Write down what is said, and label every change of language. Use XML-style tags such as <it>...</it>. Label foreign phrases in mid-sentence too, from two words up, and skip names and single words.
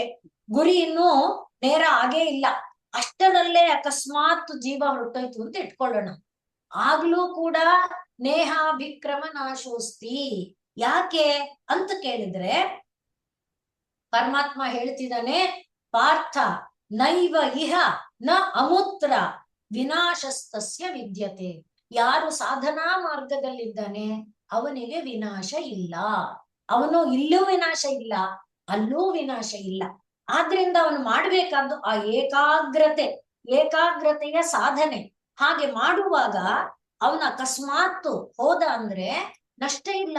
<kn>ಗುರಿ ಇನ್ನೂ ನೇರ ಆಗೇ ಇಲ್ಲ. ಅಷ್ಟರಲ್ಲೇ ಅಕಸ್ಮಾತ್ ಜೀವ ಹೊರಟೋಯ್ತು ಅಂತ ಇಟ್ಕೊಳ್ಳೋಣ. ಆಗ್ಲೂ ಕೂಡ</kn> <sa>ನೇಹಾಭಿಕ್ರಮ ನಾಶೋಸ್ತಿ.</sa> <kn>ಯಾಕೆ ಅಂತ ಕೇಳಿದ್ರೆ ಪರಮಾತ್ಮ ಹೇಳ್ತಿದ್ದಾನೆ,</kn> <sa>ಪಾರ್ಥ ನೈವ ಇಹ ನ ಅಮೂತ್ರ ವಿನಾಶಸ್ತಸ್ಯ ವಿದ್ಯತೆ.</sa> <kn>ಯಾರು ಸಾಧನಾ ಮಾರ್ಗದಲ್ಲಿದ್ದಾನೆ ಅವನಿಗೆ ವಿನಾಶ ಇಲ್ಲ. ಅವನು ಇಲ್ಲೂ ವಿನಾಶ ಇಲ್ಲ, ಅಲ್ಲೂ ವಿನಾಶ ಇಲ್ಲ. ಆದ್ರಿಂದ ಅವನು ಮಾಡ್ಬೇಕಾದ್ದು ಆ ಏಕಾಗ್ರತೆಯ ಸಾಧನೆ. ಹಾಗೆ ಮಾಡುವಾಗ ಅವನ ಅಕಸ್ಮಾತ್ ಹೋದ ಅಂದ್ರೆ ನಷ್ಟ ಇಲ್ಲ.</kn>